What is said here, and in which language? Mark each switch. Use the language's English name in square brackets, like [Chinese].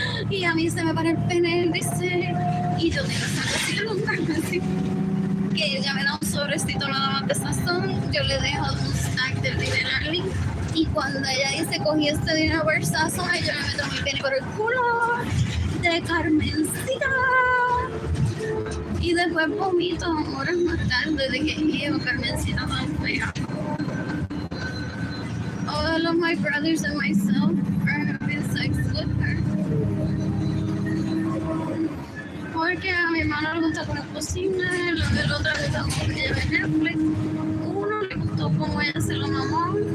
[Spanish] Y a mí se me para el pene, dice, y yo tengo esa cosita con Carmencita, que ella me da un sobrecito nada más de sazón, yo le dejo un snack del dinero a Arlene. Y cuando ella dice, cogí este dinero por el sazón, yo le meto mi pene por el culo de Carmencita. Y después vomito horas más tarde de que Carmencita tan fea. [English] All of my brothers and myself are having sex with her. [Spanish] Porque a mi hermano le gusta con la cocina, el otro le gusta como ella ve Netflix, uno le gustó como ella se lo mamó.